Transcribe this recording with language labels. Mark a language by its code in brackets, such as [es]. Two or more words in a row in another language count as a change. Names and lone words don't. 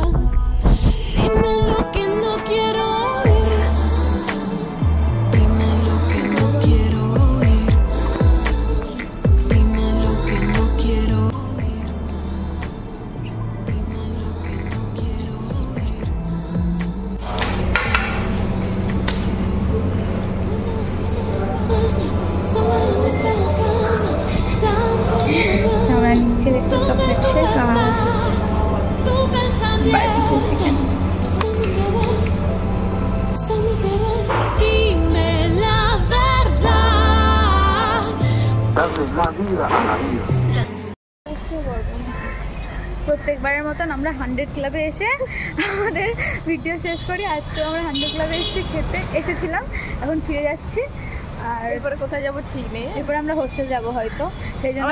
[es] Dime lo que no quiero oír, dime lo que no quiero oír, dime lo que no quiero oír, dime lo que no quiero oír, solo en nuestra cama, tanto de [bn] আমরা নিচে দেখতে চকলেট শেক আর [es] tu pensamiento. [bn] চিকেন। [es] Está mi querer, dime la verdad. [bn] প্রত্যেকবারের মতন আমরা 100 ক্লাবে এসে আমাদের ভিডিও শেষ করি। আজকে আমরা 100 ক্লাবে এসেছিলাম, এখন ফিরে যাচ্ছি। আর এরপরে কোথায় যাবো ঠিক নেই, এরপরে আমরা হোস্টেল যাবো হয়তো, সেই জন্য